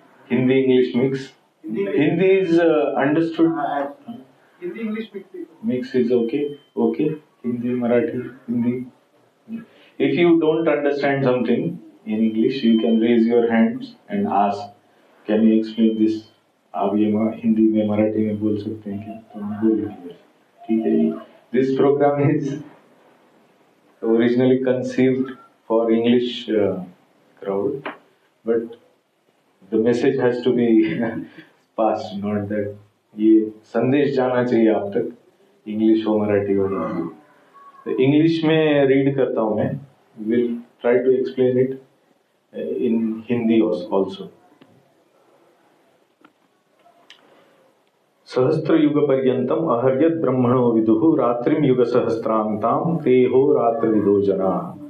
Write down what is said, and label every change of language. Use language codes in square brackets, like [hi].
[en] Hindi, English mix. Hindi is understood. Hindi, English mix. Mix is okay. Okay. Hindi, Marathi, Hindi. If you don't understand something in English, you can raise your hands and ask, can you explain this? [hi] आप ये हिंदी में मराठी में बोल सकते हैं क्या? तो हम बोलेंगे. ठीक है जी. [en] This program is originally conceived for English crowd, but the message has to be passed, not that [hi] ये संदेश जाना चाहिए आप तक, इंग्लिश हो मराठी हो हिंदी. तो इंग्लिश में रीड करता हूँ मैं. [en] We'll try to explain it in Hindi also. [sa] सहस्त्र युग पर्यंतम अहर्यत ब्रह्मणो विदुः रात्रिम युग सहस्त्रांताम तेहो रात्र विदो जनाः.